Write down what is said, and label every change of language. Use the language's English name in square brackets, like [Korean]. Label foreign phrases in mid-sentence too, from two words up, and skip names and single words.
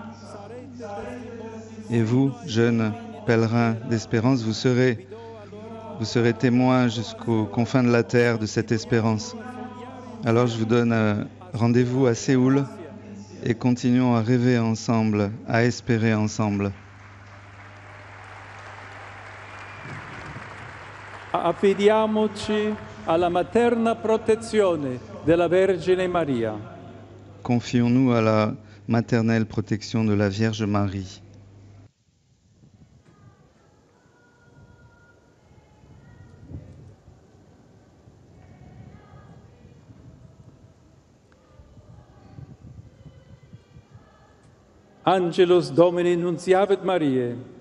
[French] Et vous, jeunes pèlerins d'espérance, vous serez Vous serez témoins jusqu'aux confins de la terre de cette espérance. Alors je vous donne rendez-vous à Séoul et continuons à rêver ensemble, à espérer ensemble. [Italian] Affidiamoci alla materna protezione della Vergine Maria. [French] Confions-nous à la maternelle protection de la Vierge Marie. [Latin] Angelus Domini nunciavit Mariae.